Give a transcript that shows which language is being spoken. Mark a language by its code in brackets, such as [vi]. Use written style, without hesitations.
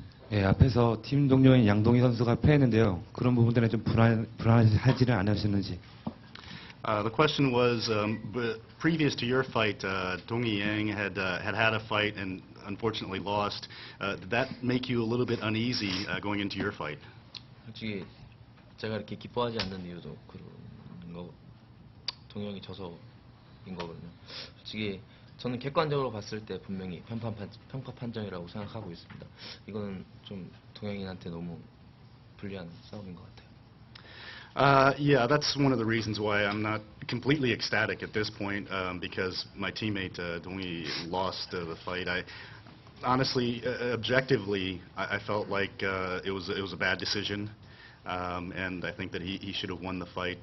[ko] 예, 앞에서 팀 동료인 양동희 선수가 패했는데요. 그런 부분들에 좀 불안하지는 않으셨는지. [en] The question was, previous to your fight, Dong-hee Yang had a fight and unfortunately lost. Did that make you a little bit uneasy going into your fight? [ko] 솔직히 제가 이렇게 기뻐하지 않는 이유도 그런 거, 동영이 져서인 거거든요. 솔직히 저는 객관적으로 봤을 때 분명히 편파 판정이라고 생각하고 있습니다. 이거는 좀 동영이한테 너무 불리한 싸움인 것 같아요. [en] Yeah, that's one of the reasons why I'm not completely ecstatic at this point, because my teammate Dong-hee lost the fight. Honestly, objectively, I felt like it was a bad decision, and I think that he should have won the fight.